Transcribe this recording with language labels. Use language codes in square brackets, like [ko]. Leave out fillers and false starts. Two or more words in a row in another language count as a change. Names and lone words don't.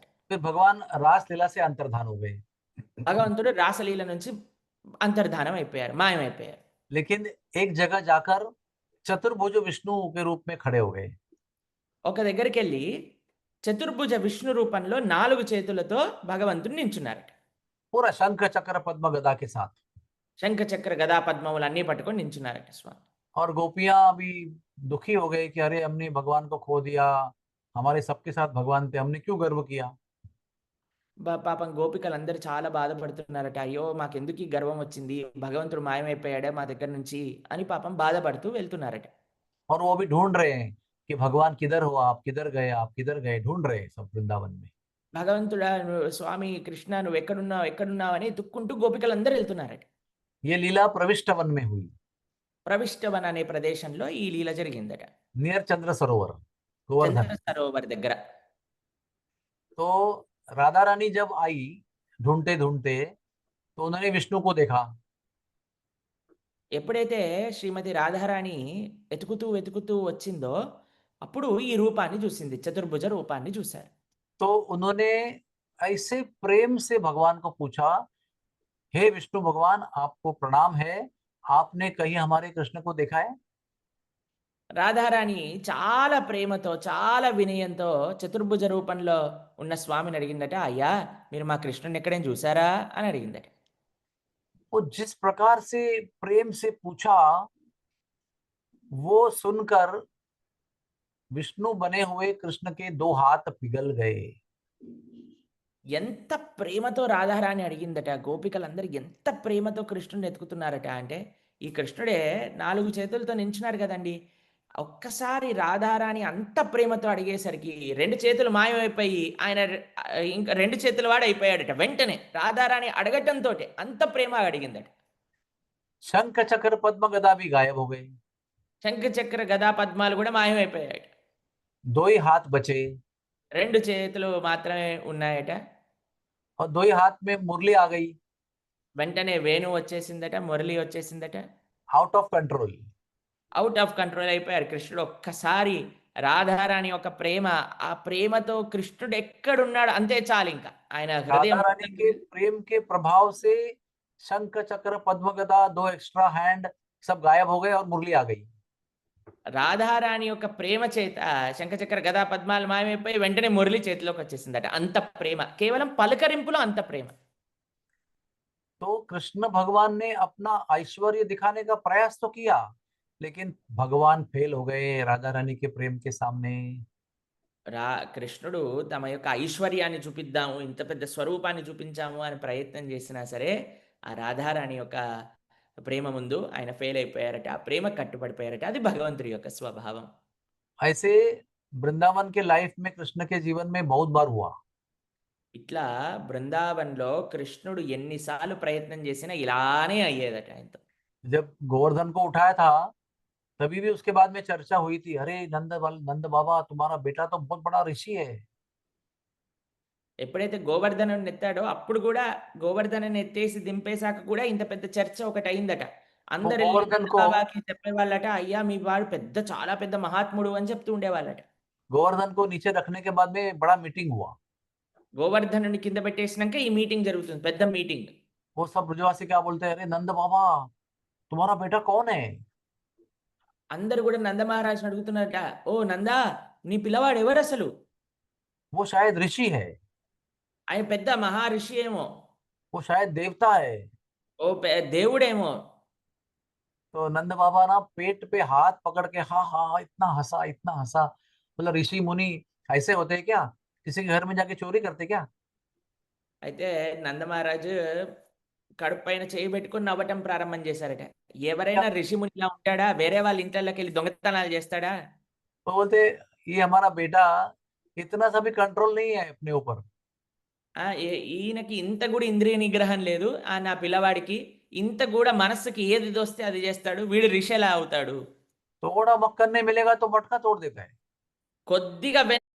[hi] फिर भगवान रास लीला से अंतर्धान हो गए। [te] భగవంతుడు రాసలీల నుంచి అంతర్ధానం అయిపోయారు, మాయమైపోయారు. [hi] लेकिन एक जगह जाकर चतुर्भुज विष्णु के रूप में खड़े हो गए। [te] ఒక దగ్గరికెళ్ళి చతుర్భుజ విష్ణు రూపంలో 4 చేతులతో భగవంతుడు నించున్నారట. [hi] पूरा शंख चक्र पद्म गदा के साथ। [te] శంఖ చక్ర గదా పద్మములన్నీ పట్టుకొని నించున్నారట స్వామి. [hi] और गोपियां भी दुखी हो गई कि अरे हमने भगवान को खो दिया, हमारे सबके साथ भगवान थे, हमने क्यों गर्व किया। [te] పాపం గోపికలందరూ చాలా బాధపడుతున్నారట. అయ్యో! మాకెందుకీ గర్వం వచ్చింది? భగవంతుడు మాయమైపోయాడే మా దగ్గర నుంచి అని పాపం బాధపడుతూ వెళ్తున్నారట. [hi] और वो भी ढूंढ रहे हैं कि भगवान किधर हो, आप किधर गए, आप किधर गए, ढूंढ रहे हैं सब वृंदावन में। [te] భగవంతుడా స్వామి కృష్ణ నువ్వెక్కడున్నావు? ఎక్కడున్నావు? అని ఎతుక్కుంటూ గోపికలందరూ వెళ్తున్నారట. [hi] ये लीला प्रविष्ट वन में हुई, [te] ప్రవిష్టవన్ అనే ప్రదేశంలో ఈ లీల జరిగిందట. [hi] नियर चंद्र सरोवर, गोवर्धन। [te] చంద్ర సరోవర్ దగ్గర. [hi] तो राधा रानी जब आई ढूंढते ढूंढते, तो उन्होंने विष्णु को देखा। [te] ఎప్పుడైతే శ్రీమతి రాధారాణి వెతుకుతూ వచ్చిందో, అప్పుడు ఈ రూపాన్ని చూసింది. చతుర్భుజ రూపాన్ని చూసారు. [hi] तो उन्होंने ऐसे प्रेम से भगवान को पूछा, हे विष्णु भगवान, आपको प्रणाम है, आपने कहीं हमारे कृष्ण को देखा है। [te] రాధారాణి చాలా ప్రేమతో, చాలా వినయంతో చతుర్భుజ రూపంలో ఉన్న స్వామిని అడిగిందట. "అయ్యా! మీరు మా కృష్ణుడిని ఎక్కడైనా చూసారా?" అని అడిగిందట. [hi] वो जिस प्रकार से प्रेम से पूछा, वो सुनकर विष्णु बने हुए कृष्ण के 2 हाथ पिघल गए। [te] ఎంత ప్రేమతో రాధారాణి అడిగిందట. గోపికలందరూ ఎంత ప్రేమతో కృష్ణుడిని ఎతుకుతున్నారట అంటే, ఈ కృష్ణుడే 4 చేతులతో నించున్నారు గదండీ! ఒక్కసారి రాధారాణి అంత ప్రేమతో అడిగేసరికి 2 చేతులు మాయమైపోయి ఆయన ఇంకా 2 చేతుల వాడయిపోయాడట. వెంటనే రాధారాణి అడగటంతోటే అంత ప్రేమగా అడిగిందట. [hi] शंख चक्र पद्म गदा भी गायब हो गए। [te] శంఖ చక్ర గదా పద్మాలు గూడా మాయమైపోయాయట. [hi] 2 ही हाथ बचे, [te] 2 చేతులు మాత్రమే ఉన్నాయట. [hi] और 2 ही हाथ में मुरली आ गई। [te] వెంటనే వేణువు వచ్చేసిందట. మురళి వచ్చేసిందట. [en] out of control. out of control [te] అయిపోయారు. కృష్ణుడు ఒక్కసారి రాధారాణి యొక్క ప్రేమ, ఆ ప్రేమతో కృష్ణుడు ఎక్కడున్నాడు అంతే చాలింక. ఆయన హృదయం [hi] राधा रानी के प्रेम के प्रभाव से शंख चक्र पद्म गदा 2 [en] extra hand [hi] सब गायब हो गए और मुरली आ गई। [te] రాధారాణి యొక్క ప్రేమ చేత శంఖచక్ర గదా పద్మాలు మాయమైపోయి వెంటనే మురళి చేతిలోకి వచ్చేసిందట. అంత ప్రేమ. కేవలం పలకరింపులో అంత ప్రేమ. [hi] तो कृष्ण भगवान ने अपना ऐश्वर्य दिखाने का प्रयास तो किया, लेकिन भगवान फेल हो गए राधा रानी के प्रेम के सामने। [te] కృష్ణుడు తమ యొక్క ఐశ్వర్యాన్ని చూపిద్దాము, ఇంత పెద్ద స్వరూపాన్ని చూపించాము అని ప్రయత్నం చేసినా సరే, ఆ రాధారాణి యొక్క ప్రేమ ముందు ఆయన ఫెయిల్ అయిపోయారట. ఆ ప్రేమ కట్టుబడిపోయారట. అది భగవంతుడి యొక్క స్వభావం. [hi] ऐसे वृंदावन के लाइफ में कृष्ण के जीवन में बहुत बार हुआ। [te] ఇట్లా బృందావన్‌లో కృష్ణుడు ఎన్నిసార్లు ప్రయత్నం చేసినా ఇలానే అయ్యేదట ఆయనతో. [hi] जब गोवर्धन को उठाया था, तभी भी उसके बाद में चर्चा हुई थी, अरे नंद बाबा, तुम्हारा बेटा तो बहुत बड़ा ऋषि है। [te] ఎప్పుడైతే గోవర్ధనుడిని ఎత్తాడో అప్పుడు కూడా గోవర్ధనని ఎత్తేసి దింపేసాక కూడా ఇంత పెద్ద చర్చ ఒకటయిందట. అందరెళ్లి గోవర్ధన్ నంద కో బాబాకి చెప్పేవాళ్ళట. "అయ్యా! మీ వాడు చాలా పెద్ద మహాత్ముడు" అని చెప్తూ ఉండేవాళ్ళట. [hi] गोवर्धन को नीचे रखने के बाद में बड़ा मीटिंग हुआ। [te] గోవర్ధనుడిని కింద పెట్టేసినంక ఈ మీటింగ్ జరుగుతుంది. పెద్ద మీటింగ్. [hi] वो सब ब्रजवासी क्या बोलते हैं, अरे नंद बाबा, तुम्हारा बेटा कौन है। [te] అందరూ కూడా నంద మహారాజుని అడుగుతున్నారట. "ఓ నందా! నీ పిల్లవాడు ఎవరసలు? [hi] वो शायद ऋषि है, [te] ఆయన పెద్ద మహర్షి ఏమో! [hi] वो शायद देवता है। [te] ఓ దేవుడేమో!" [hi] तो नंद बाबा ना पेट पे हाथ पकड़ के हाँ हाँ इतना हंसा, इतना हंसा। मतलब ऋषि मुनि ऐसे होते हैं क्या, किसी के घर में जाके चोरी करते क्या? [te] అయితే నందమహారాజు కడుపు పైన చేయి పెట్టుకొని నవ్వటం ప్రారంభం చేశారట. ఎవరైనా ఋషిమునిలా ఉంటాడా? వేరే వాళ్ళ ఇంట్లలోకెళ్ళి దొంగతనాలు చేస్తాడా? [hi] तो बोलते ये हमारा बेटा इतना सा भी कंट्रोल नहीं है अपने ऊपर। [te] ఈయనకి ఇంత కూడా ఇంద్రియ నిగ్రహం లేదు. నా పిల్లవాడికి ఇంత కూడా మనస్సుకి ఏది దోస్తే అది చేస్తాడు. వీడు ఋషి ఎలా అవుతాడు? [hi] थोड़ा मक्खन नहीं मिलेगा तो मटका तोड़ देता है। [te] కొద్దిగా